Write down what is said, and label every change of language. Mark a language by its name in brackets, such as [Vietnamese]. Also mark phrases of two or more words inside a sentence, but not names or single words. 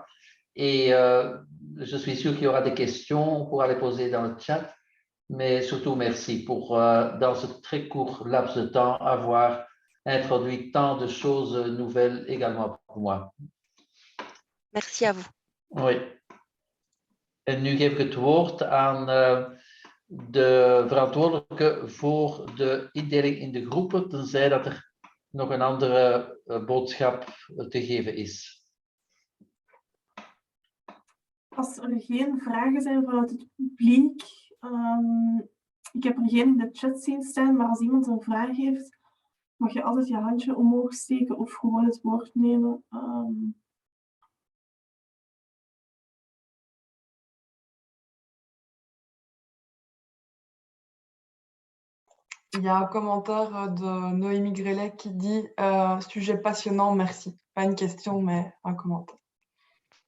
[French] Et je suis sûr qu'il y aura des questions, on pourra les poser dans le chat, mais surtout merci pour, dans ce très court laps de temps, avoir introduit tant de choses nouvelles également pour moi. Merci à vous. Oui. [Dutch] En nu geef ik het woord aan de verantwoordelijke voor de indeling in de groepen, tenzij dat er nog een andere boodschap te geven is. Als er geen vragen zijn vanuit het publiek, ik heb er geen in de chat zien staan, maar als iemand een vraag heeft, mag je altijd je handje omhoog steken of gewoon het woord nemen. [French] Il y a un commentaire de Noémie Grellet qui dit « Sujet passionnant, merci ». Pas une question, mais un commentaire.